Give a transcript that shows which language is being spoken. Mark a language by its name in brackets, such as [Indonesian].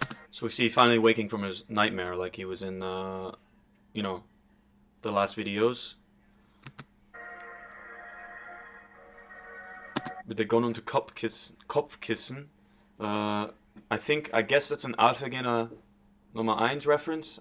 [English] So we see finally waking from his nightmare, like he was in, you know, the last videos. [German] Mit der Gun unter Kopfkissen. [English] I guess that's an Alphagene Nummer 1 reference.